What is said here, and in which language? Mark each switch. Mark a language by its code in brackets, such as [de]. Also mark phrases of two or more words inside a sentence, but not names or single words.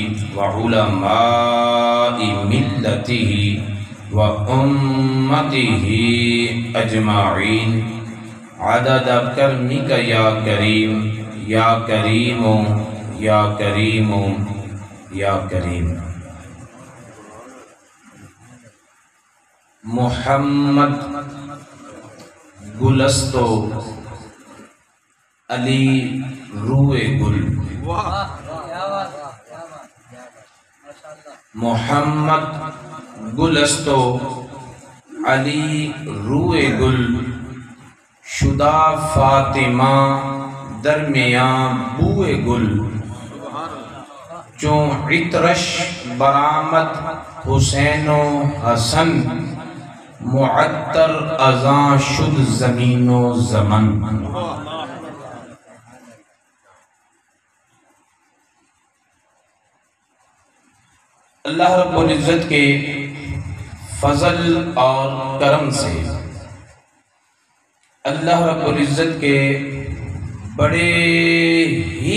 [ar] وعلماء ملته وأمته أجمعين عدد كرمك يا كريم يا كريم يا كريم يا كريم۔ [fa] محمد گلستو علی روئے گل، محمد گلستو علی روئے گل شدہ فاطمہ درمیان بوئے گل چوں عطرش برآمد حسین و حسن معطر ازاں شد زمین و زمن۔ [ur] اللہ رب العزت کے فضل اور کرم سے اللہ رب العزت کے بڑے ہی